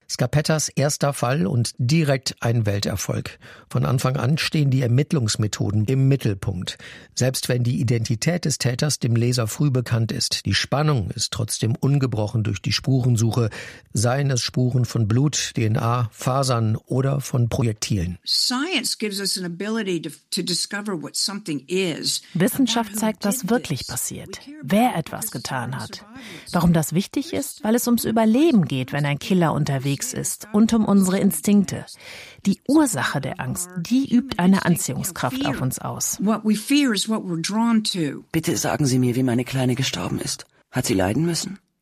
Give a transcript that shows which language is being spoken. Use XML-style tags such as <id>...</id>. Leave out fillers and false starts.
<de>Scarpettas erster Fall und direkt ein Welterfolg. Von Anfang an stehen die Ermittlungsmethoden im Mittelpunkt. Selbst wenn die Identität des Täters dem Leser früh bekannt ist, die Spannung ist trotzdem ungebrochen durch die Spurensuche, seien es Spuren von Blut, DNA, Fasern oder von Projektilen.</de> <en>Science gives us an ability to discover what something is.</en> <de>Wissenschaft zeigt, was wirklich passiert, wer etwas getan hat. Warum das wichtig ist? Weil es ums Überleben geht, wenn ein Killer unterwegs ist, und um unsere Instinkte. Die Ursache der Angst, die übt eine Anziehungskraft auf uns aus. Bitte sagen Sie mir, wie meine Kleine gestorben ist. Hat sie leiden müssen?</de>